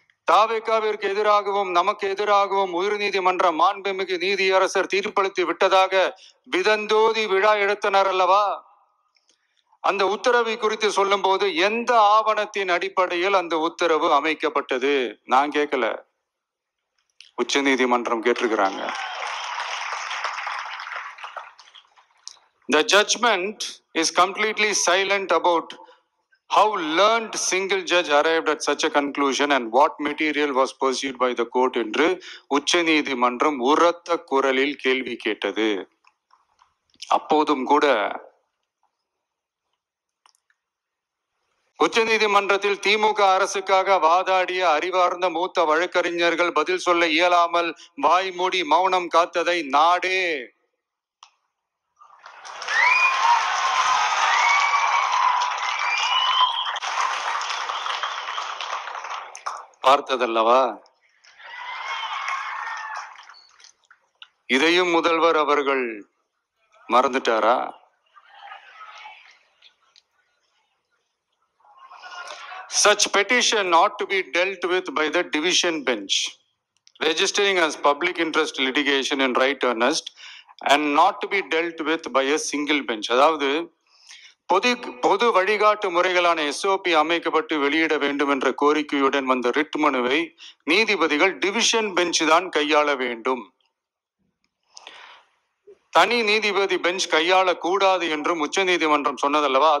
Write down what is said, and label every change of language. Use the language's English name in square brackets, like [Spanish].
[Tamil] தாவேகாவிற்கு எதிராகவும் நமக்கு எதிராகவும் உயர்நீதிமன்ற மாண்புமிகு நீதியரசர் தீர்ப்பளித்து விட்டதாக விதந்தோதி விழா எடுத்தனர் அல்லவா? அந்த உத்தரவை குறித்து சொல்லும் போது எந்த ஆவணத்தின் அடிப்படையில் அந்த உத்தரவு அமைக்கப்பட்டது? நான் கேட்கல, உச்ச நீதிமன்றம் கேட்டிருக்கிறாங்க. [English] The judgment is completely silent about how learned single judge arrived at such a conclusion and what material was pursued by the court [Tamil] என்று உச்ச நீதிமன்றம் உரத்த குரலில் கேள்வி கேட்டது. அப்போதும் கூட உச்ச நீதிமன்றத்தில் திமுக அரசுக்காக வாதாடிய அறிவார்ந்த மூத்த வழக்கறிஞர்கள் பதில் சொல்ல இயலாமல் வாய் மூடி மௌனம் காத்ததை நாடே பார்த்ததல்லவா? இதையும் முதல்வர் அவர்கள் மறந்துட்டாரா? [English] Such petition ought to be dealt with by the division bench, registering as public interest litigation in right earnest and not to be dealt with by a single bench. [Tamil] அதாவது பொது வழிகாட்டு முறைகளான SOP அமைக்கப்பட்டு வெளியிட வேண்டும் என்ற கோரிக்கையுடன் வந்த ரிட் மனுவை நீதிபதிகள் டிவிஷன் பெஞ்ச் தான் கையாள வேண்டும், தனி நீதிபதி பெஞ்ச் கையாள கூடாது என்றும் உச்ச நீதிமன்றம் சொன்னதல்லவா?